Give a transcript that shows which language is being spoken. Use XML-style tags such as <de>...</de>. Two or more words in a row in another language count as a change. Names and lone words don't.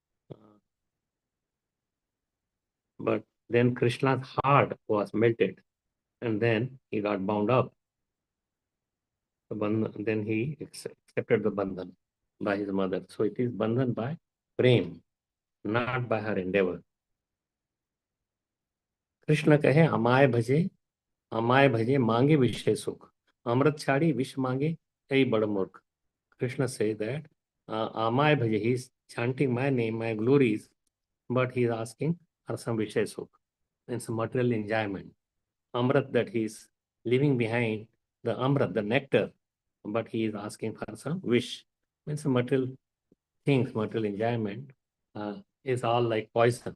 <en>But then Krishna's heart was melted and then he got bound up. Then he accepted the bandhan by his mother. So it is bandhan by prem, not by her endeavor.</en> <bn>কৃষ্ণ কহে আমায় ভজে মাগে বিষয় সুখ অমৃত ছাড়ি বিষ মাগে কই বড় মূর্খ.</bn> <en>Krishna says that</en> <bn>আমায় ভজে,</bn> <en>he is chanting my name, my glories, but he is asking for some</en> <bn>বিষয় সুখ,</bn> <en>means material enjoyment. Amrit, that he is leaving behind the Amrit, the nectar, but he is asking for some wish, means material things, material enjoyment is all like poison.</en>